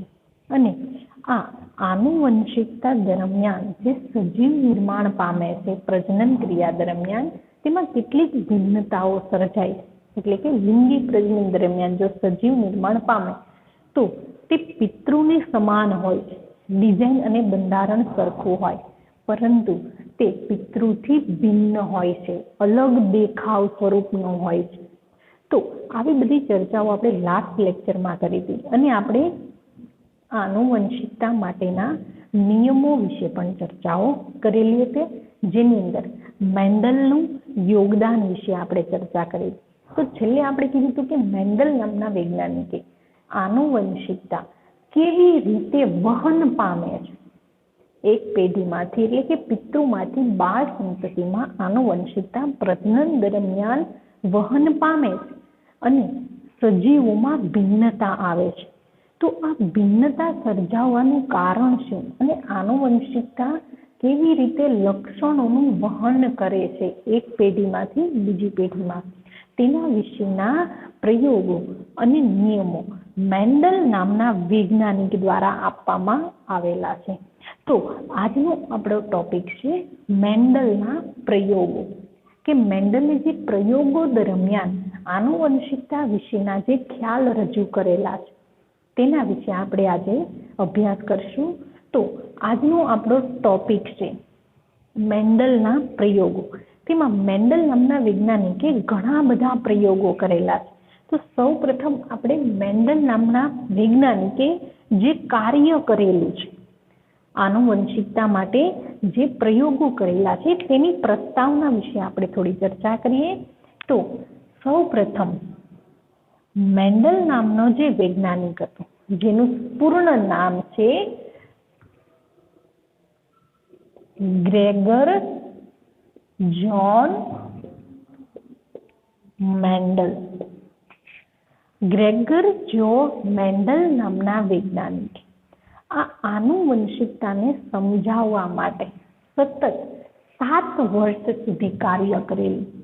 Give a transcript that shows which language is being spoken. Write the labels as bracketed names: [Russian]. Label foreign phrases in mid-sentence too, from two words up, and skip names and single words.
[Gujarati] અને આ આનુવંશિકતા દરમિયાન જે સજીવ નિર્માણ પામે છે પ્રજનન ક્રિયા દરમિયાન તેમાં કેટલીક ભિન્નતાઓ સર્જાય એટલે કે લિંગી પ્રજનન દરમિયાન જો સજીવ નિર્માણ પામે તો તે પિતૃને સમાન હોય છે, ડિઝાઇન અને બંધારણ સરખું હોય, પરંતુ તે પિતૃથી ભિન્ન હોય છે, અલગ દેખાવ સ્વરૂપનો હોય છે। તો આવી બધી ચર્ચાઓ આપણે [English] last lecture [Gujarati] કરી હતી અને આપણે આનુવંશિકતા માટેના નિયમો વિશે પણ ચર્ચાઓ કરેલી હતી, જેની અંદર મેન્ડલનું યોગદાન વિશે આપણે ચર્ચા કરી। તો છેલ્લે આપણે કીધું હતું કે મેન્ડલ નામના વૈજ્ઞાનિકે આનુવંશિકતા કેવી રીતે વહન પામે છે, એક પેઢીમાંથી એટલે કે પિતૃમાંથી બાળ સંતતિમાં આનુવંશિકતા પ્રજનન દરમિયાન વહન પામે છે અને સજીવોમાં ભિન્નતા આવે છે। તો આ ભિન્નતા સર્જાવાનું કારણ શું અને આનુવંશિકતા કેવી રીતે લક્ષણોનું વહન કરે છે એક પેઢીમાંથી બીજી પેઢીમાં તેના વિશેના પ્રયોગો અને નિયમો મેન્ડલ નામના વૈજ્ઞાનિક દ્વારા આપવામાં આવેલા છે। તો આજનો આપણો ટોપિક છે મેન્ડલના પ્રયોગો કે મેન્ડલે જે પ્રયોગો દરમિયાન આનુવંશિકતા વિશેના જે ખ્યાલ રજૂ કરેલા છે તેના વિશે આપણે આજે અભ્યાસ કરશું। તો આજનો આપણો ટોપિક છે મેન્ડલના પ્રયોગો। તેમાં મેન્ડલ નામના વૈજ્ઞાનિકે ઘણા બધા પ્રયોગો કરેલા છે। તો સૌ પ્રથમ આપણે મેન્ડલ નામના વૈજ્ઞાનિકે જે કાર્ય કરેલું છે આનુવંશિકતા માટે જે પ્રયોગો કરેલા છે તેની પ્રસ્તાવના વિશે આપણે થોડી ચર્ચા કરીએ। તો સૌ પ્રથમ મેન્ડલ નામનો જે વૈજ્ઞાનિક હતો જેનું પૂર્ણ નામ છે ગ્રેગર જોન મેન્ડલ। ગ્રેગર જોન મેન્ડલ નામના વૈજ્ઞાનિક આ આનુવંશિકતાને સમજાવવા માટે સતત 7 વર્ષ સુધી કાર્ય કરેલું।